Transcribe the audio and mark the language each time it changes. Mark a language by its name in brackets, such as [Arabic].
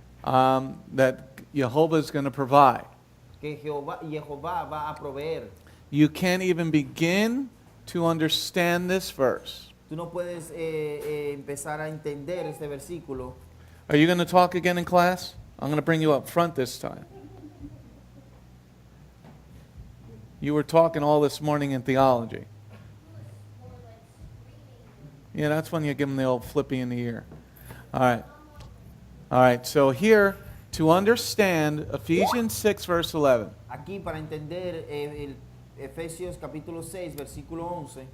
[English] That Jehovah is going to provide. [Spanish] que Jehová va a proveer? [English] You can't even begin to understand this verse. [Spanish] Tú no puedes empezar a entender este versículo. [English] Are you going to talk again in class? I'm going to bring you up front this time. You were talking all this morning in theology. Yeah, that's when you give them the old flippy in the ear. All right. All right, so here, to understand Ephesians 6, verse 11. [Spanish] Aquí para entender el Efesios capítulo 6, versículo 11.